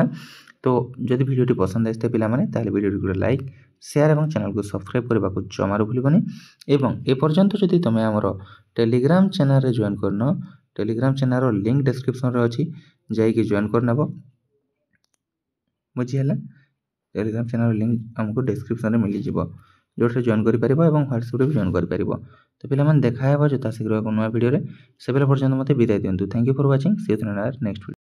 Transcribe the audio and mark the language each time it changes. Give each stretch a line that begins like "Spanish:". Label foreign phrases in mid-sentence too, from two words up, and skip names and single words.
Odia: ତ ଯଦି ଭିଡିଓଟି ପସନ୍ଦ ଆଇତେ ପିଲା ମାନେ ତାହାଲେ ଭିଡିଓଟି କୁ
English: like share
Odia: ଏବଂ चैनल କୁ सब्सक्राइब କରବା କୁ ଜମାରୁ ଭୁଲିବନି ଏବଂ ଏ ପର୍ଯ୍ୟନ୍ତ ଯଦି ତମେ ଆମରୋ
English: Telegram channel
Odia: ରେ जॉइन କରନ୍ତୁ
English: Telegram channel
Odia: ର
English: link description
Odia: ରେ ଅଛି ଯାଇ କି जॉइन କରନ୍ତୁ ବୁଝିହେଲା।
English: Telegram channel link
Odia: ହମକୁ डिस्क्रिप्शन ରେ ମିଳି ଯିବ ଯୋଉଠେ जॉइन କରି ପାରିବ ଏବଂ WhatsApp ରେ ବି जॉइन କରି ପାରିବ। ତ ପିଲାମାନେ ଦେଖା ହେବା ଯଥାଶୀଘ୍ର ଏକ ନୂଆ वीडियो ରେ ସେ ବେଳା ପର୍ଯ୍ୟନ୍ତ ମତେ ବିଦାୟ ଦିଅନ୍ତୁ।
English: Thank you for watching. See you in our next video.